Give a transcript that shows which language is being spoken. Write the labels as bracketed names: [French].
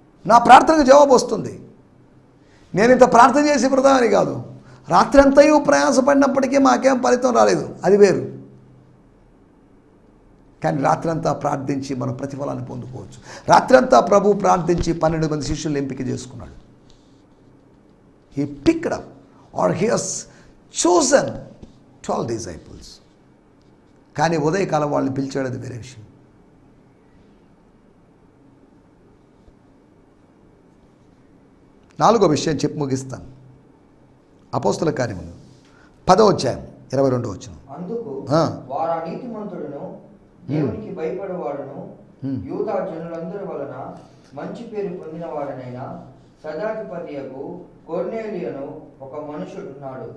[Telugu] నా ప్రార్థనకు జవాబు వస్తుంది. నేను ఇంత ప్రార్థన చేసి వృధా అని కాదు, రాత్రి అంతయు ప్రయాసపడినప్పటికీ మాకేం ఫలితం రాలేదు, అది వేరు. కానీ రాత్రంతా ప్రార్థించి మనం ప్రతిఫలాన్ని పొందుకోవచ్చు. రాత్రంతా ప్రభు ప్రార్థించి 12 మంది శిష్యులను ఎంపిక చేసుకున్నాడు. [English] He picked up, or he has chosen 12 disciples. [Telugu] కానీ ఉదయకాలం వాళ్ళని పిలిచాడు, అది వేరే విషయం. నాలుగో విషయం చెప్పి ముగిస్తాను. అపోస్తల కార్యములు 10వ అధ్యాయం 22వ వచనం. అందుకు వారు నీతిమంతుడును దేవునికి భయపడేవాడును యూదా జనులందరి వలన మంచి పేరు పొందినవాడనైనా సదాధిపతియగు కొర్నేలియును ఒక మనుషుడు ఉన్నాడు.